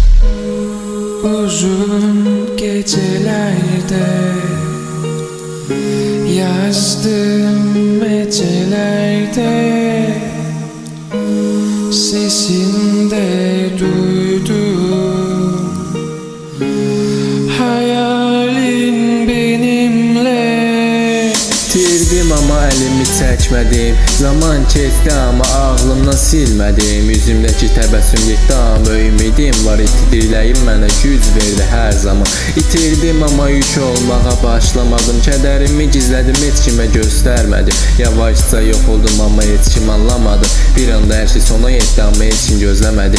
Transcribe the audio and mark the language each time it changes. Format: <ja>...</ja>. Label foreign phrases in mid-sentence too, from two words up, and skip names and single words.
<tr>Uzun gecelerde yazdım hecelerde, sesinde duydum hayalin benimle.</tr> <az>Tirdim ama elimi çəkmədim, zaman keçdi ama ağlımdan silmədim. Yüzümdəki təbəssüm getdi ama ümidim var, itirdiklərim mənə güc verdi hər zaman. İtirdim ama yük olmağa başlamadım, kədərimi gizlədim, heç kimə göstərmədim. Yavaşca yox oldum ama heç kim anlamadı, bir anda hər şey sona yetdi ama heç kim gözləmədi.</az>